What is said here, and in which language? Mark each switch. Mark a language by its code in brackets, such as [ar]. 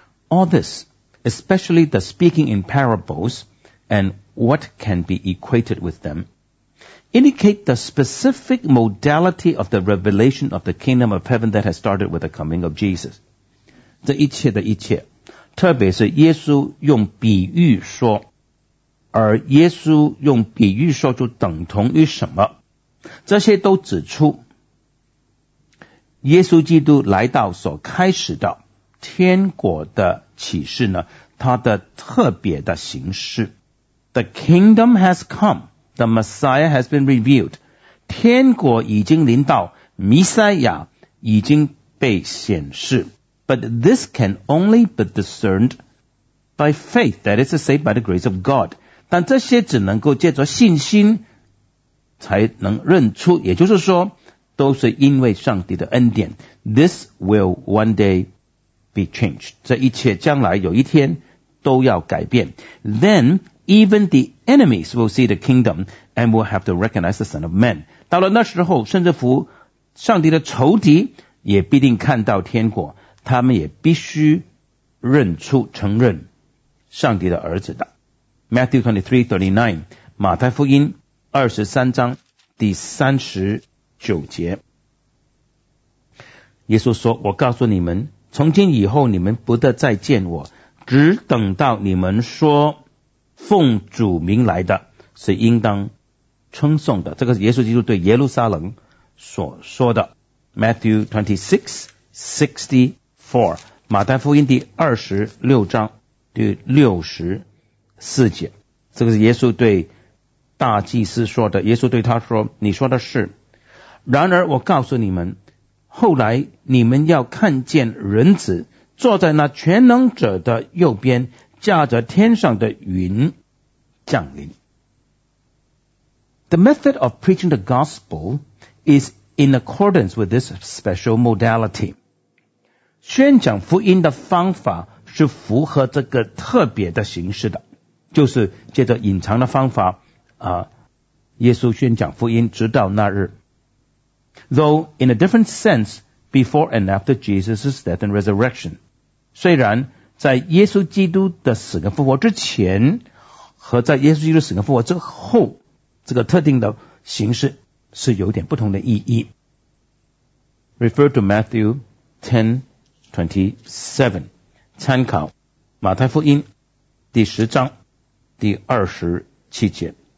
[en] All this, especially the speaking in parables and what can be equated with them, indicate the specific modality of the revelation of the kingdom of heaven that has started with the coming of Jesus. [zh] 这一切的一切，特别是耶稣用比喻说，而耶稣用比喻说就等同于什么？这些都指出耶稣基督来到所开始的天国的启示呢，它的特别的形式。 [en] The kingdom has come, the Messiah has been revealed. [zh] 天国已经临到，弥赛亚已经被显示。 [en] But this can only be discerned by faith, that is to say, by the grace of God. [zh] 但这些只能够借着信心才能认出，也就是说都是因为上帝的恩典。 [en] This will one day be changed. [zh] 这一切将来有一天都要改变。 [en] Then even the enemies will see the kingdom and will have to recognize the Son of Man. [zh] 到了那时候，甚至乎上帝的仇敌也必定看到天国，他们也必须认出承认上帝的儿子的。 Matthew 23:39， 马太福音23章第39节，耶稣说，我告诉你们，从今以后你们不得再见我，只等到你们说奉主名来的是应当称颂的。这个是耶稣基督对耶路撒冷所说的。 Matthew 26:64， 马太福音第26章第64节，这个是耶稣对大祭司说的。耶稣对他说，你说的是，然而我告诉你们，后来你们要看见人子坐在那全能者的右边，驾着天上的云降临。 [en] The method of preaching the gospel is in accordance with this special modality. [zh] 宣讲福音的方法是符合这个特别的形式的，就是借着隐藏的方法啊，耶稣宣讲福音直到那日。 [en] Though in a different sense, before and after Jesus' death and resurrection. [zh] 虽然在耶稣基督的死跟复活之前和在耶稣基督死跟复活之后，这个特定的形式是有点不同的意义。 [en] Refer to Matthew 10:27， [zh] 参考马太福音第十章第27节。